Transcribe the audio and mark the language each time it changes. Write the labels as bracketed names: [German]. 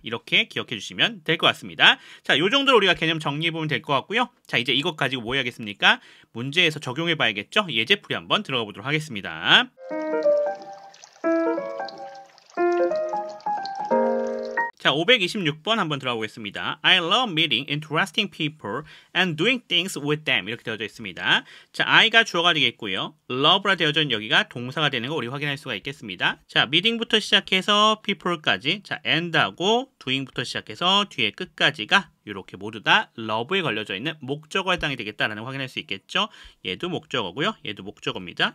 [Korean] 이렇게 기억해 주시면 될 것 같습니다. 자, 요 정도로 우리가 개념 정리해 보면 될 것 같고요. 자, 이제 이것 가지고 뭐 해야겠습니까? 문제에서 적용해 봐야겠죠. 예제풀이 한번 들어가 보도록 하겠습니다. 자, 526번 한번 들어가 보겠습니다. [English] I love meeting interesting people and doing things with them. [Korean] 이렇게 되어져 있습니다. 자, I가 주어가 되겠고요. love라 되어져 있는 여기가 동사가 되는 거 우리 확인할 수가 있겠습니다. 자, meeting부터 시작해서 people까지, 자, and하고 doing부터 시작해서 뒤에 끝까지가 이렇게 모두 다 love에 걸려져 있는 목적어에 해당이 되겠다라는 거 확인할 수 있겠죠. 얘도 목적어고요. 얘도 목적어입니다.